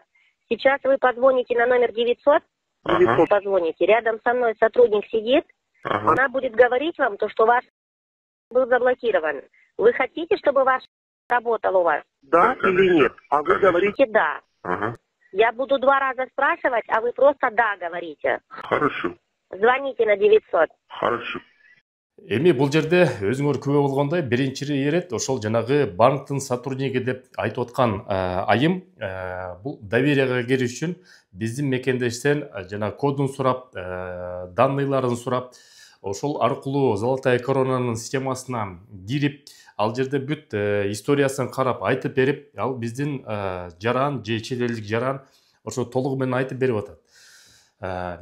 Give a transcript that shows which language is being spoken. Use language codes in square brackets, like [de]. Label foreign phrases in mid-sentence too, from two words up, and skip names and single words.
[ru] Сейчас вы позвоните на номер 900, позвоните, рядом со мной сотрудник сидит, она будет говорить вам то, что ваш был заблокирован. Вы хотите, чтобы ваш работал у вас? Да или нет? А вы говорите да. Ага. Я буду 2 раза спрашивать, а вы просто да говорите. Хорошо. Звоните на 900. Хорошо. [ky] Эми бул жерде өзүңөр күбө болгондой биринчи ирет ошол жанагы банктын сотрудниги деп айтып аткан айым бул доверияга кириш үчүн биздин мекендештен жана кодун сурап, данныйларын сурап, ошол аркылуу Золотая коронанын системасына кирип, ал жерде бүт историясын карап айтып берип, ал биздин жаран же чет элдик жаран ошо толугу менен айтып берип атат.